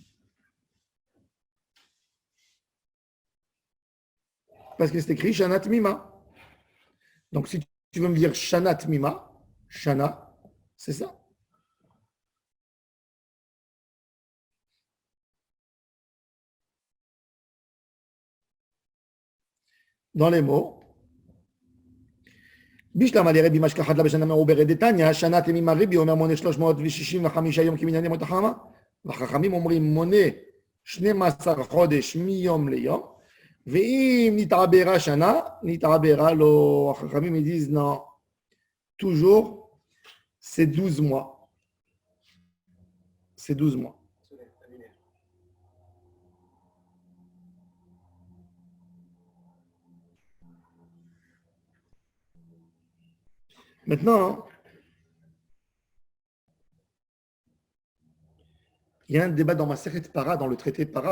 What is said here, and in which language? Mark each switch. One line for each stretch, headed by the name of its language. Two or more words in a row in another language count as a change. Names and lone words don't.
French: Parce que c'est écrit
Hebrew: שנה תמימה.
French: Donc, si tu veux me dire
Hebrew: שנה תמימה, שנה,
French: c'est ça. Dans les mots,
Hebrew: בשלם על רבי משכח חדלה בשנה מעוברת דתניא, שנה תמימה רבי אומר מונה 365 יום כמנייני מות החמה, והחכמים אומרים מונה 12 חודש מיום ליום, ואם נתעברה שנה, נתעברה לו.
French: החכמים ils disent non, toujours c'est 12 mois. C'est 12 mois. Maintenant, il y a un débat dans ma
Hebrew: מסכת פרה,
French: dans le traité Para.